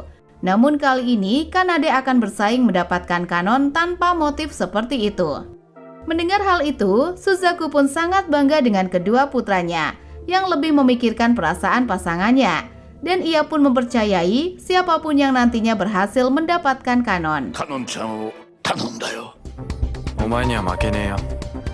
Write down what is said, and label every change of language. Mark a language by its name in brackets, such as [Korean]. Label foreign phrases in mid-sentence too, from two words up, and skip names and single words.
[Indonesian] Namun kali ini, Kanade akan bersaing mendapatkan Kanon tanpa motif seperti itu. Mendengar hal itu, Suzaku pun sangat bangga dengan kedua putranya yang lebih memikirkan perasaan pasangannya, dan ia pun mempercayai siapapun yang nantinya berhasil mendapatkan Kanon. [Japanese] カノンちゃんを頼んだよ。お前には負けねえよ。